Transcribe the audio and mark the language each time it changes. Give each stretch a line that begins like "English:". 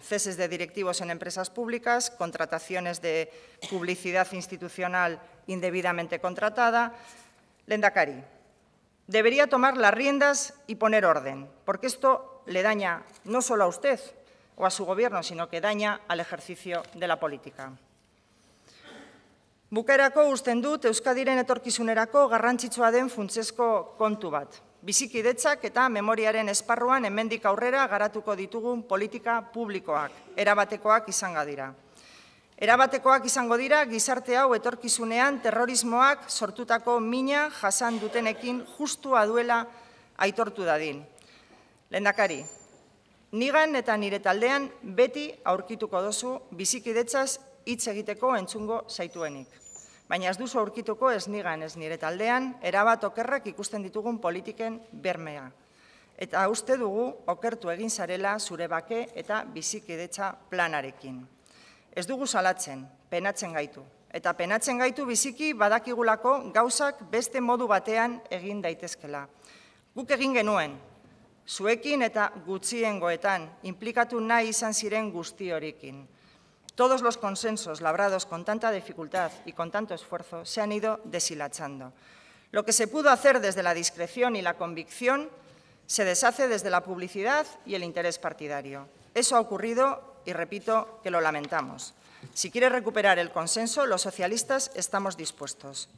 Spanish: Ceses de directivos en empresas públicas, contrataciones de publicidad institucional indebidamente contratada. Lehendakari, debería tomar las riendas y poner orden, porque esto le daña no solo a usted o a su Gobierno, sino que daña al ejercicio de la política.
Basque: Bukaerako usten dut Euskadiren etorkizunerako garrantzitsua den funtsezko kontu bat. Bizikidetzak eta memoriaren esparruan hemendik aurrera garatuko ditugun politika publikoak, erabatekoak izango dira. Erabatekoak izango dira gizarte hau etorkizunean terrorismoak sortutako mina jasan dutenekin justua duela aitortu dadin. Lehendakari, nigan eta nire taldean beti aurkituko dozu bizikidetzaz hitz egiteko entzungo zaituenik. Baina ez duzu aurkituko ez nigan ez nire taldean erabat okerrak ikusten ditugun politiken bermea. Eta uste dugu okertu egin zarela zure bake eta bizikidetza planarekin. Ez dugu salatzen, penatzen gaitu. Eta penatzen gaitu biziki badakigulako gauzak beste modu batean egin daitezkela. Guk egin genuen, zuekin eta gutxiengoetan, implikatu nahi izan ziren guzti horikin.
Spanish: Todos los consensos labrados con tanta dificultad y con tanto esfuerzo se han ido deshilachando. Lo que se pudo hacer desde la discreción y la convicción se deshace desde la publicidad y el interés partidario. Eso ha ocurrido y repito que lo lamentamos. Si quiere recuperar el consenso, los socialistas estamos dispuestos.